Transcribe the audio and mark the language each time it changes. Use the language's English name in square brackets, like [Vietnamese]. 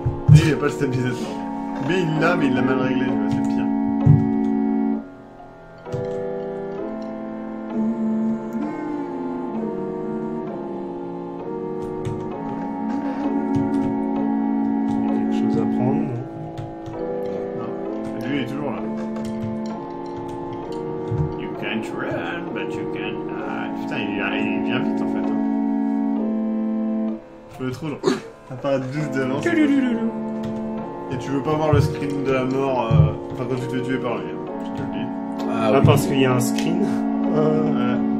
[French] Lui il a pas le stabilisateur. Mais il l'a, mais il l'a mal réglé, tu vois, c'est pire. Il y a quelque chose à prendre, non? Non. Lui il est toujours là. [English] You can't run, but you can hide. [French] Putain, il vient vite en fait. Hein. Je le trouve genre. Apparaître juste devant. c'est pas- Et tu veux pas voir le screen de la mort, enfin quand tu te fais tuer par lui, hein, je te le dis. Ah, Ah, oui. parce qu'il y a un screen? Ouais.